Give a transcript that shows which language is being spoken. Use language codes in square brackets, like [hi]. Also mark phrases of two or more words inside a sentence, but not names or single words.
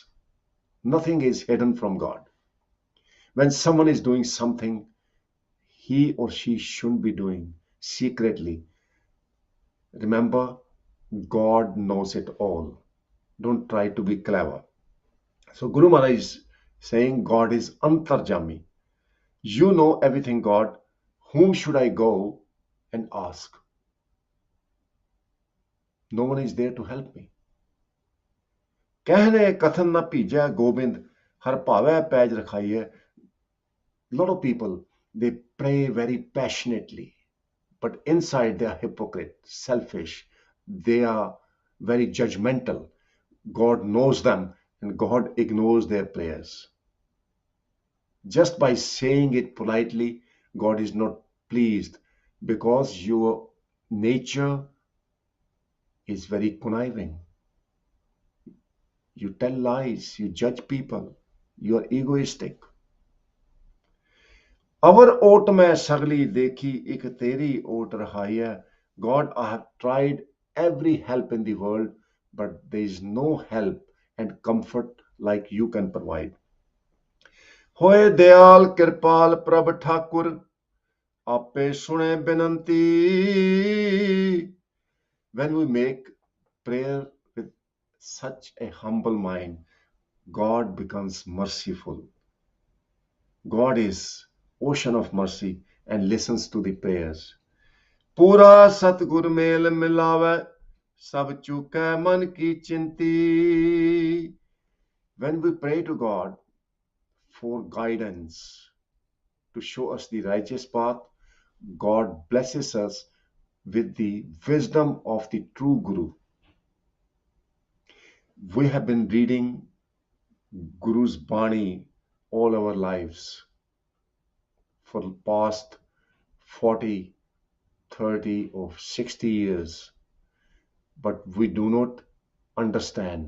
[en] Nothing is hidden from God. When someone is doing something he or she shouldn't be doing secretly, remember, God knows it all. Don't try to be clever. So Guru Maharaj is saying God is antarjami. You know everything, God. Whom should I go and ask? No one is there to help me. [pa] ਕਹਨੇ ਕਥਨ ਨ ਭੀਜੈ ਗੋਬਿੰਦ ਹਰ ਭਾਵੈ ਪੈਜ ਰਖਾਇਐ. [en] Lot of people, they pray very passionately, but inside they are hypocrite, selfish. They are very judgmental. God knows them and God ignores their prayers. Just by saying it politely, God is not pleased. because your nature is very conniving. You tell lies, you judge people, you are egoistic. [pa] ਅਵਰ ਓਟ ਮੈਂ ਸਗਲੀ ਦੇਖੀ ਏਕ ਤੇਰੀ ਓਟ ਰਹਾਈ ਹੈ. [en] God, I have tried every help in the world, but there is no help and comfort like you can provide. [pa] ਹੋਏ ਦਇਆਲ ਕ੍ਰਿਪਾਲ ਪ੍ਰਭ ਠਾਕੁਰ ਆਪੇ ਸੁਣੇ ਬਿਨੰਤੀ. [en] When we make prayer with such a humble mind, God becomes merciful. God is ocean of mercy and listens to the prayers. [pa] ਪੂਰਾ ਸਤਿਗੁਰ ਮੇਲ ਮਿਲਾਵੈ ਸਭ ਚੂਕੈ ਮਨ ਕੀ ਚਿੰਤੀ. [en] When we pray to God for guidance to show us the righteous path, God blesses us with the wisdom of the true Guru. We have been reading Guru's Bani all our lives for the past 40, 30 or 60 years, but we do not understand.